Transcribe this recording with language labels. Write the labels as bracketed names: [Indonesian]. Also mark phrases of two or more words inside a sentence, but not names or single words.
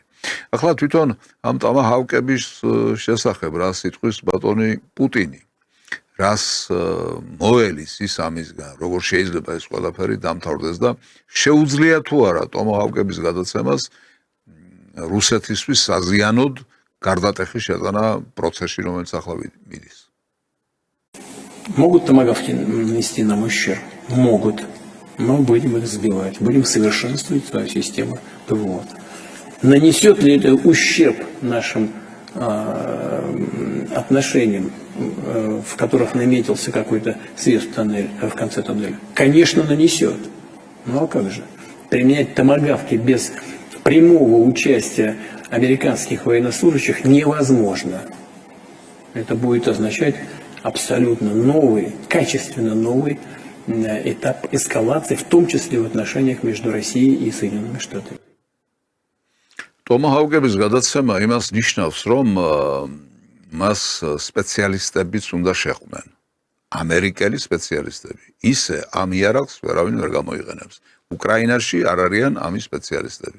[Georgian] ახლა თვითონ ამ ტამაჰავკების შესახებ რა სიტყვის ბატონი პუტინი. რას მოელის ის ამისგან, როგორ შეიძლება ეს ყველაფერი დამთავრდეს და შეუძლია თუ არა ტამაჰავკების გადაცემას რუსეთისთვის საზიანოდ გარდატეხის შეტანა процессе, რომელიც ახლა მიდის. [Russian] Могут томагавки нанести нам ущерб? Могут. Но будем их сбивать, будем совершенствовать свою систему ПВО. Нанесет ли это ущерб нашим отношениям, в которых наметился какой-то свет в конце тоннеля? Конечно, нанесет. Ну а как же? Применять томагавки без прямого участия американских военнослужащих невозможно. Это будет означать абсолютно новый, качественно новый этап эскалации, в том числе в отношениях между Россией и Соединенными Штатами. [Georgian] ტომაჰავკების გადაცემა იმას ნიშნავს, რომ მას სპეციალისტებიც უნდა შეხვდნენ. ამერიკელი სპეციალისტები. ისე ამ იარაღს ვერავინ ვერ გამოიყენებს. უკრაინაში არ არიან ამის სპეციალისტები.